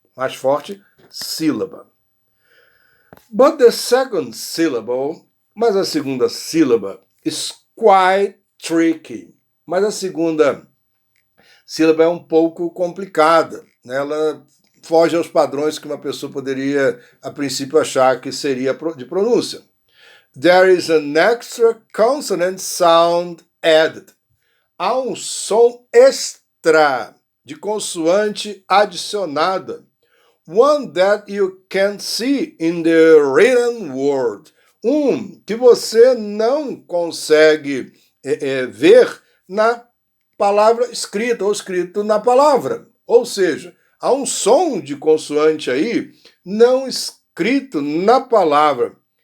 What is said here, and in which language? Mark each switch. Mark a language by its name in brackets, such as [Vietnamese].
[Portuguese] Mais forte, sílaba. [English] But the second syllable, [Portuguese] mas a segunda sílaba, [English] is quite tricky. [Portuguese] Mas a segunda sílaba é um pouco complicada, né? Ela foge aos padrões que uma pessoa poderia, a princípio, achar que seria de pronúncia. [English] There is an extra consonant sound added. [Portuguese] Há um som extra de consoante adicionada. [English] One that you can't see in the written word. [Portuguese] Que você não consegue ver na palavra escrita ou escrito na palavra. Ou seja, há um som de consoante aí não escrito na palavra.